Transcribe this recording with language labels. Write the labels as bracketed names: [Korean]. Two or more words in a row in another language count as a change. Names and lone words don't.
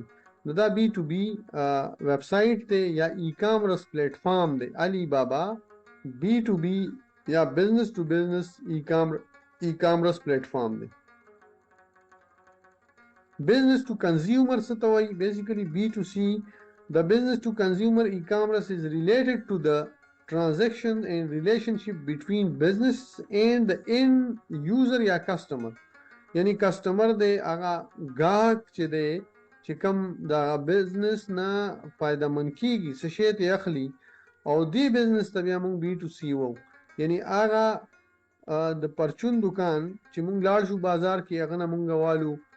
[Pashto] نو دا B2B [English] web site [Pashto] دی یا [English] e-commerce platform [Pashto] دی. علي بابا B2B یا [English] business to business e-commerce platform [Pashto] دی. [English] business to consumer [Pashto] څه ته وایي؟ [English] basically B2C. The business to consumer e-commerce is related to the transaction and relationship between business and the end user یا customer. [Pashto] یعنی کسٹمر دی هغه ګاهک چې دی چې کوم د بزنس نه فایده مند کیږي څه شی ته اخلي او دې بزنس ته بیا موږ [English] B to C [Pashto] وو، یعنی هغه د پرچون دکان چې موږ لاړ شو بازار کې هغه نه موږ والو